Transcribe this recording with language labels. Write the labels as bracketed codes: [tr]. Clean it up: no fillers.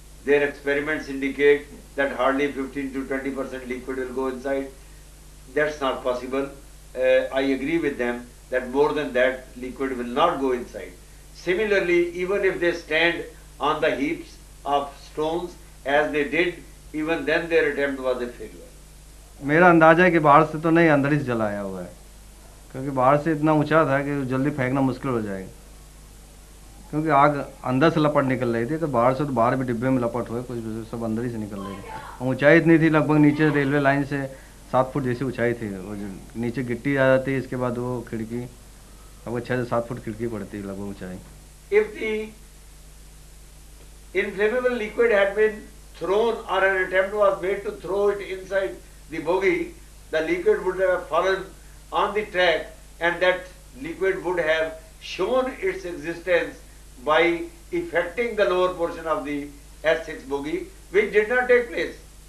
[en] Their experiments indicate that hardly 15 to 20% liquid will go inside. That's not possible. I agree with them that more than that liquid will not go inside. Similarly, even if they stand on the heaps of stones as they did, even then their attempt was a failure. [hi] मेरा अंदाजा है कि बाहर से तो नहीं, अंदर ही से जलाया हुआ है, क्योंकि बाहर से इतना ऊंचा था कि जल्दी फेंकना मुश्किल हो जाएगा, क्योंकि आग अंदर से लपट निकल रही थी, तो बाहर भी डिब्बे में लपट हुए, कुछ सब अंदर ही से निकल रही थी। ऊंचाई इतनी थी, लगभग नीचे रेलवे लाइन से 7 फुट जैसी ऊंचाई थी, वो नीचे गिट्टी आ जाती है, इसके बाद वो खिड़की लगभग 6 से 7 फुट खिड़की पड़ती है लगभग ऊंचाई। [en] If the inflammable liquid had been thrown or an attempt was made to throw it inside the bogie, the liquid would have fallen on the track, and that liquid would have shown its existence by affecting the lower portion of the S6 bogie, which did not take place.